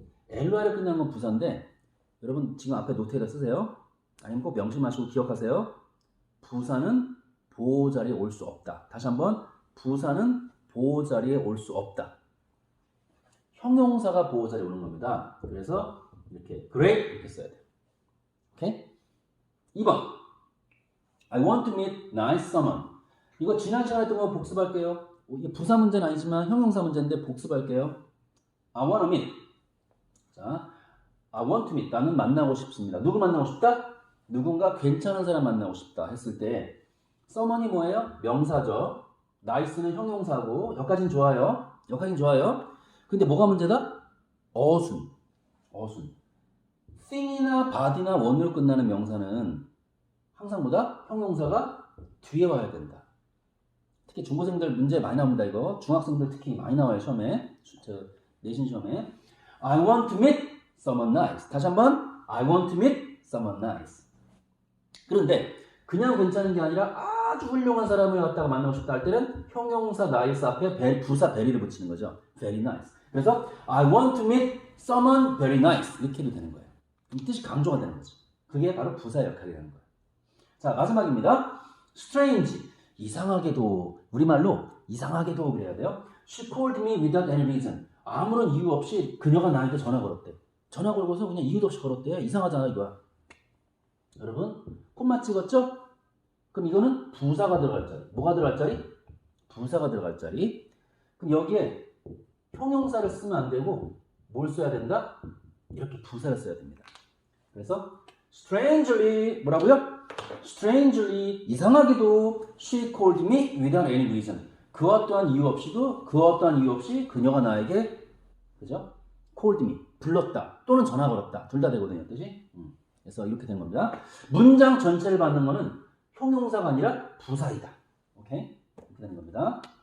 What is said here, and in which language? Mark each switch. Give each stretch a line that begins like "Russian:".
Korean: LY를 끝나는 건 부사인데 여러분 지금 앞에 노트에다 쓰세요. 아니면 꼭 명심하시고 기억하세요. 부사는 보호 자리에 올 수 없다. 다시 한번 부사는 보호 자리에 올 수 없다. 형용사가 보호 자리에 오는 겁니다. 그래서 이렇게 great 이렇게 써야 돼요. 오케이? 2번
English: I want to meet nice someone.
Korean: 이거 지난 시간에 했던 거 복습할게요. 이게 부사 문제는 아니지만 형용사 문제인데 복습할게요.
English: I want to meet. 자, I want to meet.
Korean: 나는 만나고 싶습니다. 누구 만나고 싶다? 누군가 괜찮은 사람 만나고 싶다 했을 때 someone이 뭐예요? 명사죠. nice는 형용사고 여기까지는 좋아요. 여기까지는 좋아요. 근데 뭐가 문제다? 어순. thing이나 body나 원으로 끝나는 명사는 항상 뭐다? 형용사가 뒤에 와야 된다. 특히 중고생들 문제 많이 나옵니다. 이거 중학생들 특히 많이 나와요. 시험에 내신 시험에
English: I want to meet someone nice.
Korean: 다시 한번
English: I want to meet someone nice.
Korean: 그런데 그냥 괜찮은 게 아니라 아주 훌륭한 사람을 갖다가 만나고 싶다 할 때는 형용사 nice 앞에 부사 very를 붙이는 거죠.
English: very nice.
Korean: 그래서
English: I want to meet someone very nice
Korean: 이렇게 해도 되는 거예요. 이 뜻이 강조가 되는 거죠. 그게 바로 부사 역할이라는 거예요. 자, 마지막입니다. strange. 이상하게도, 우리말로 이상하게도 그래야 돼요.
English: She called me without any reason.
Korean: 아무런 이유 없이 그녀가 나에게 전화 걸었대. 전화 걸고서 그냥 이유도 없이 걸었대요. 이상하잖아 이거야. 여러분 콤마 찍었죠? 그럼 이거는 부사가 들어갈 자리. 뭐가 들어갈 자리? 부사가 들어갈 자리. 그럼 여기에 형용사를 쓰면 안 되고 뭘 써야 된다? 이렇게 부사를 써야 됩니다. 그래서 strangely 뭐라고요?
English: strangely
Korean: 이상하게도
English: she called me without any reason.
Korean: 그 어떠한 이유 없이도 그 어떠한 이유 없이 그녀가 나에게 그죠? called me 불렀다 또는 전화 걸었다 둘 다 되거든요. 뜻이. 그래서 이렇게 된 겁니다. 문장 전체를 받는 거는 형용사가 아니라 부사이다. 오케이? 이렇게 되는 겁니다.